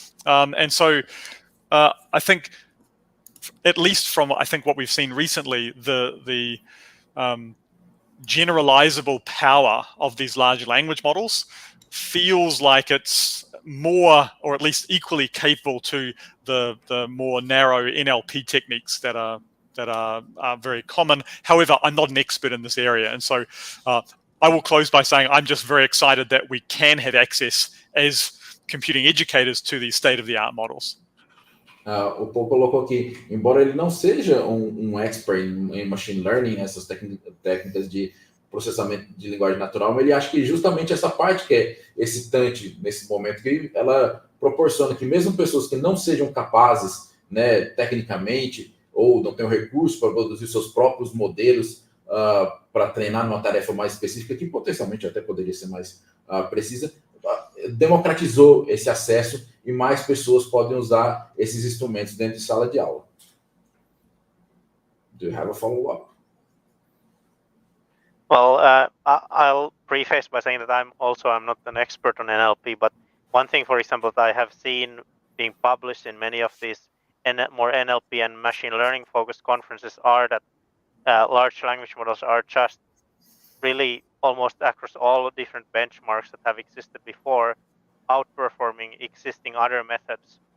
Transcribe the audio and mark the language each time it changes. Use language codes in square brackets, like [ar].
[en] And so I think, at least from what we've seen recently, the generalizable power of these large language models feels like it's more, or at least equally capable to the more narrow NLP techniques that are very common. However, I'm not an expert in this area, and so I will close by saying I'm just very excited that we can have access as computing educators to these state-of-the-art models. [pt] O Paul colocou aqui, embora ele não seja um expert em machine learning, essas técnicas de processamento de linguagem natural, mas ele acha que justamente essa parte que é excitante nesse momento, que ela proporciona que mesmo pessoas que não sejam capazes, né, tecnicamente, ou não tenham recursos para produzir seus próprios modelos para treinar numa tarefa mais específica, que potencialmente até poderia ser mais precisa, democratizou esse acesso e mais pessoas podem usar esses instrumentos dentro de sala de aula. [en] Do you have a follow-up? Well, I'll preface by saying that I'm not an expert on NLP, but one thing, for example, that I have seen being published in many of these more NLP and machine learning focused conferences are that large language models are just really almost across all different benchmarks that have existed before, outperforming existing other methods.